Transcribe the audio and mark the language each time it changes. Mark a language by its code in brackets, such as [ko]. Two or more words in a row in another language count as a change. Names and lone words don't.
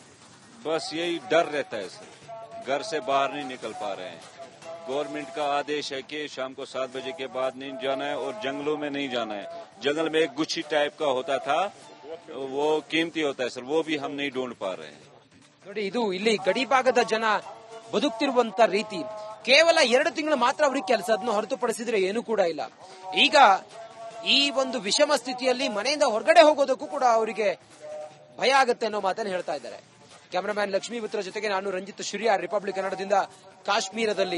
[hi] बस यही डर रहता है सर, घर से बाहर नहीं निकल पा रहे हैं. गवर्नमेंट का आदेश है कि शाम को 7 बजे के बाद नहीं जाना है और जंगलों में नहीं जाना है. जंगल में एक गुच्छी टाइप का होता था, वो कीमती होता है सर, वो भी हम नहीं ढूंढ पा रहे हैं. [kn] ನೋಡಿ, ಇದು ಇಲ್ಲಿ ಗಡಿ ಭಾಗದ ಜನ ಬದುಕ್ತಿರುವಂತ ರೀತಿ. ಕೇವಲ 2 ತಿಂಗಳು ಮಾತ್ರ ಅವ್ರಿಗೆ ಕೆಲಸ, ಅದನ್ನು ಹೊರತುಪಡಿಸಿದ್ರೆ ಏನೂ ಕೂಡ ಇಲ್ಲ. ಈಗ ಈ ಒಂದು ವಿಷಮ ಸ್ಥಿತಿಯಲ್ಲಿ ಮನೆಯಿಂದ ಹೊರಗಡೆ ಹೋಗೋದಕ್ಕೂ ಕೂಡ ಅವರಿಗೆ ಭಯ ಆಗುತ್ತೆ ಅನ್ನೋ ಮಾತನ್ನು ಹೇಳ್ತಾ ಇದ್ದಾರೆ. ಕ್ಯಾಮರಾಮ್ಯಾನ್ ಲಕ್ಷ್ಮೀ ಪುತ್ರ ಜೊತೆಗೆ ನಾನು ರಂಜಿತ್ ಶುರಿಯಾ, ರಿಪಬ್ಲಿಕ್ ಕನ್ನಡದಿಂದ ಕಾಶ್ಮೀರದಲ್ಲಿ.